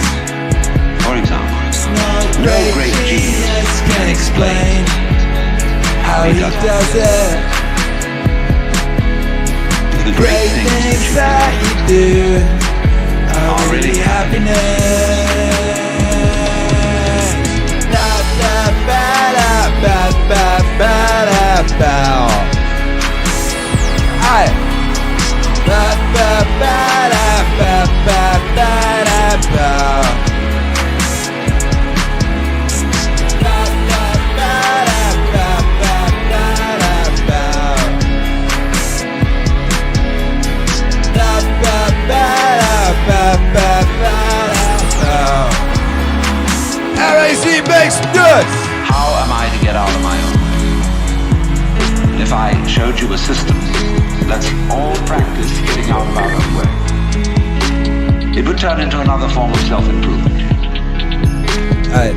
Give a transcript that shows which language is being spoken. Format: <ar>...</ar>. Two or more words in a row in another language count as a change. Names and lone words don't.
<en>For example, no great genius can explain how he does it. The great things that you do are really happiness. La la ba la ba ba ba la ba. Aye. La ba ba la ba ba ba la ba. La la ba la ba ba ba la ba. La ba ba la ba ba ba la ba. RAC makes nuts. How am I to get out of my own way? If I showed you a system, let's all practice getting out of our own way. It would turn into another form of self-improvement. Alright.</en>